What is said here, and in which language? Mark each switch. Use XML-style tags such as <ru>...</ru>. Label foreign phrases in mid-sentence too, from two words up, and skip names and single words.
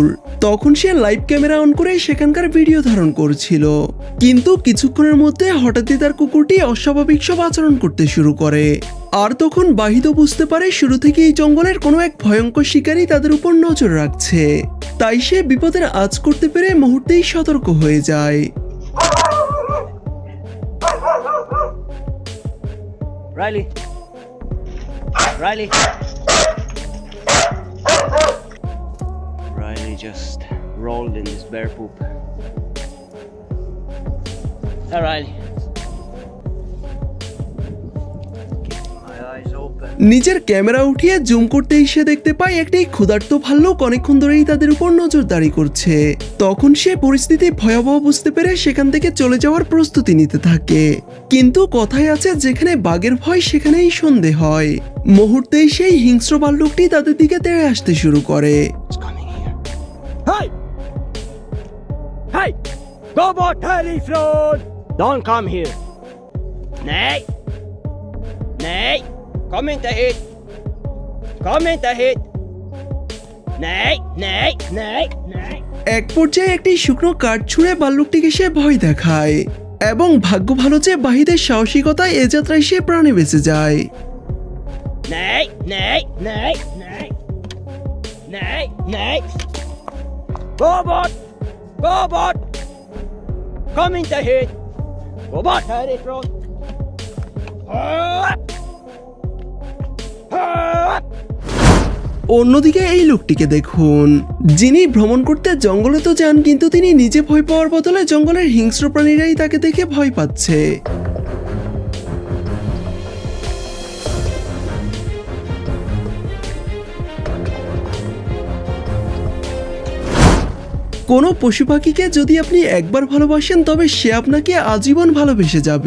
<bn>তখন সে লাইভ ক্যামেরা অন করে সেখানকার ভিডিও ধারণ করছিল, কিন্তু কিছুক্ষণের মধ্যে হঠাৎই তার কুকুরটি অস্বাভাবিক সব আচরণ করতে শুরু করে। আর তখন বাহিদও বুঝতে পারে শুরু থেকে এই জঙ্গলের কোনো এক ভয়ঙ্কর শিকারী তাদের উপর নজর রাখছে, তাই সে বিপদের আঁচ করতে পেরে মুহূর্তেই সতর্ক হয়ে যায়।</bn> <en>Riley. Riley just rolled in this bear poop. Hey, Riley. My eyes open.</en> <bn>নিজের ক্যামেরা উঠিয়ে জুম করতেই সে দেখতে পায় একটি ক্ষুধার্ত ভাল্লুক অনেকক্ষণ ধরেই তাদের উপর নজরদারি করছে। তখন সে পরিস্থিতি ভয়াবহ বুঝতে পেরে সেখান থেকে চলে যাওয়ার প্রস্তুতি নিতে থাকে। কিন্তু কথায় আছে, যেখানে বাঘের ভয় সেখানেই সন্দেহ হয়। মুহূর্তেই সেই হিংস্র ভাল্লুকটি তাদের দিকে তেড়ে আসতে শুরু করে।</bn> <en>It's coming here. Hey! Hey!</en> <sv>Go bort härifrån!</sv> <en>Don't come here.</en> <sv>Nej! Nej! Kom inte hit! Kom inte hit! Nej! Nej! Nej! Nej!</sv> <bn>এক পর্যায়ে একটি শুকনো কাঠ ছুঁড়ে ভাল্লুকটিকে সে ভয় দেখায়, এবং ভাগ্য ভালো যে বাহিদের সাহসিকতায় এ যাত্রায় সে প্রাণে বেঁচে যায়।</bn> <sv>Nej! Nej! Nej! Nej! Nej! Nej! Gå bort! Gå bort! Kom inte hit! Gå bort härifrån!</sv> <bn>অন্যদিকে এই লোকটিকে দেখুন, যিনি ভ্রমণ করতে জঙ্গলে তো যান, কিন্তু তিনি নিজে ভয় পাওয়ার বদলে জঙ্গলের হিংস্র প্রাণীরাই তাকে দেখে ভয় পাচ্ছে। কোনো পশু পাখিকে যদি আপনি একবার ভালোবাসেন, তবে সে আপনাকে আজীবন ভালোবেসে যাবে।</bn>